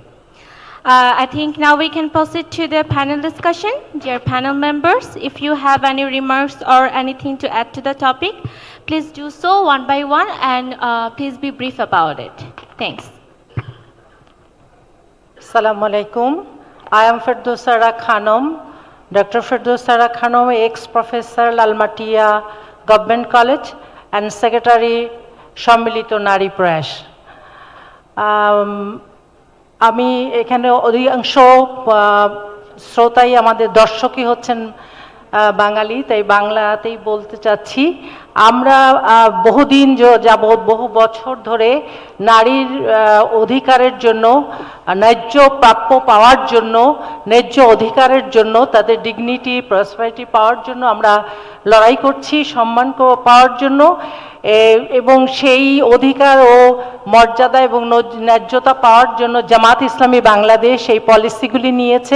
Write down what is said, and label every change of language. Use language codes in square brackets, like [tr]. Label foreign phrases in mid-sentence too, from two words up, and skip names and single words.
[en] I think now we can proceed to the panel discussion. Dear panel members, if you have any remarks or anything to add to the topic, please do so one by one, and please be brief about it. Thanks. [ar] السلام عليكم. [en] I am Firdosara Khanum, Dr. Firdosara Khanum, ex-professor Lalmatia Government College and Secretary Sammilito Nari Prayash. [bn] আমি এখানে অধিকাংশ শ্রোতাই আমাদের দর্শকই হচ্ছেন বাঙালি, তাই বাংলাতেই বলতে চাচ্ছি। আমরা বহুদিন যাবৎ বহু বছর ধরে নারীর অধিকারের জন্য, ন্যায্য প্রাপ্য পাওয়ার জন্য, ন্যায্য অধিকারের জন্য, তাদের [en] dignity prosperity [bn] পাওয়ার জন্য আমরা লড়াই করছি, সম্মান পাওয়ার জন্য, এবং সেই অধিকার ও মর্যাদা এবং ন্যায্যতা পাওয়ার জন্য জামাত ইসলামী বাংলাদেশ এই পলিসিগুলি নিয়েছে।